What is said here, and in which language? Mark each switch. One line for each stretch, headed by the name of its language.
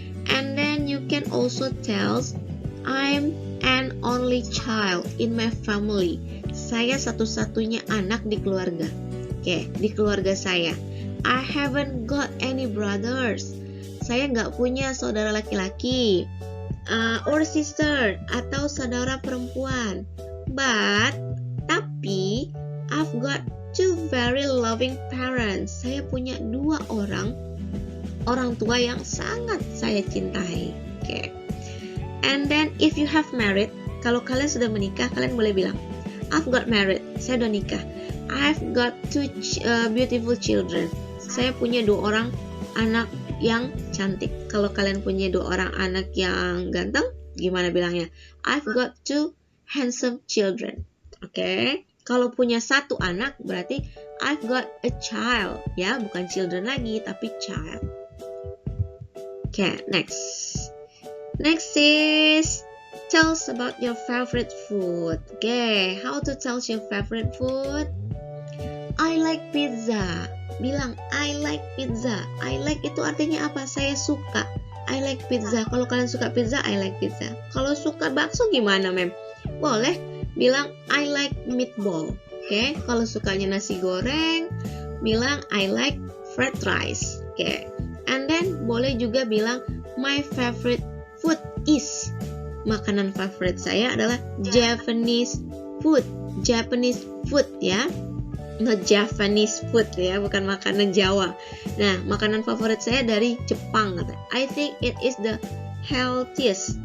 English: And then you can also tell I'm an only child in my family.
Indonesian: Saya satu-satunya anak di keluarga. Okay, di keluarga saya.
English: I haven't got any brothers.
Indonesian: Saya nggak punya saudara laki-laki,
English: or sister,
Indonesian: atau saudara perempuan. Tapi
English: I've got 2 very loving parents.
Indonesian: Saya punya 2 orang tua yang sangat saya cintai.
English: Okay. And then if you have married,
Indonesian: kalau kalian sudah menikah, kalian boleh bilang
English: I've got married.
Indonesian: Saya udah nikah.
English: I've got 2 beautiful children.
Indonesian: Saya punya 2 orang anak yang cantik. Kalau kalian punya 2 orang anak yang ganteng, gimana bilangnya?
English: I've got 2 handsome children.
Indonesian: Okay. Kalau punya 1 anak, berarti
English: I've got a child.
Indonesian: Ya, bukan children lagi, tapi child. Okay, next.
English: Next is tell us about your favorite food. Okay, how to tell your favorite food? I like pizza.
Indonesian: Bilang
English: I like pizza. I like
Indonesian: itu artinya apa? Saya suka.
English: I like pizza.
Indonesian: Kalau kalian suka pizza,
English: I like pizza.
Indonesian: Kalau suka bakso gimana, mem? Boleh bilang
English: I like meatball. Okay?
Indonesian: Kalau sukanya nasi goreng, bilang
English: I like fried rice. Okay? And then
Indonesian: boleh juga bilang
English: my favorite food is.
Indonesian: Makanan favorit saya adalah
English: Japanese food. Japanese food ya. Not Japanese food ya,
Indonesian: bukan makanan Jawa. Nah, makanan favorit saya dari Jepang kata.
English: I think it is the healthiest.